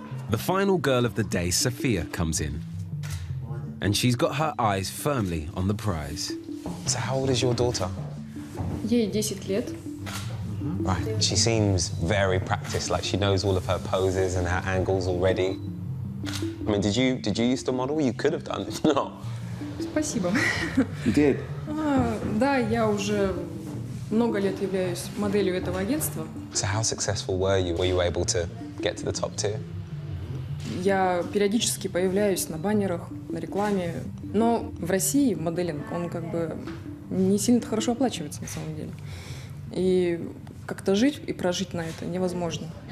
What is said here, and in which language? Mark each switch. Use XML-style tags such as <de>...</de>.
<en>The final girl of the day, Sophia, comes in. And she's got her eyes firmly on the prize. So how old is your daughter?</en> <ru>Ей 10 лет.</ru> <en>Right, she seems very practiced, like she knows all of her poses and her angles already. I mean, did you used to model? You could have done, if not.</en> <ru>Спасибо.</ru> <en>You did?</en> <ru>Да, я уже много лет являюсь моделью этого агентства.</ru> <en>So how successful were you? Were you able to get to the top tier?</en> <ru>Я периодически появляюсь на баннерах, на рекламе. Но в России моделинг, он как бы не сильно хорошо оплачивается на самом деле. И как-то жить и прожить на это невозможно.</ru>